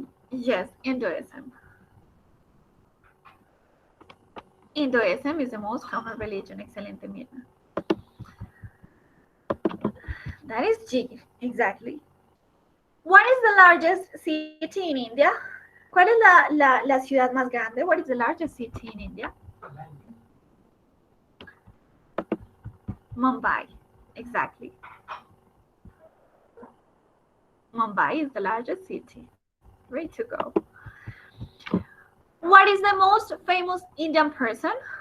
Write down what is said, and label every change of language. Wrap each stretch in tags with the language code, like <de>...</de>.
<en>Yes, Hinduism. Hinduism is the most common religion.</en> <es>Excelente,</es> <en>Mirna. That is G, exactly. What is the largest city in India?</en> <es>¿Cuál es la ciudad más grande?</es> <en>What is the largest city in India? Mumbai, exactly. Mumbai is the largest city. Way to go. What is the most famous Indian person?</en>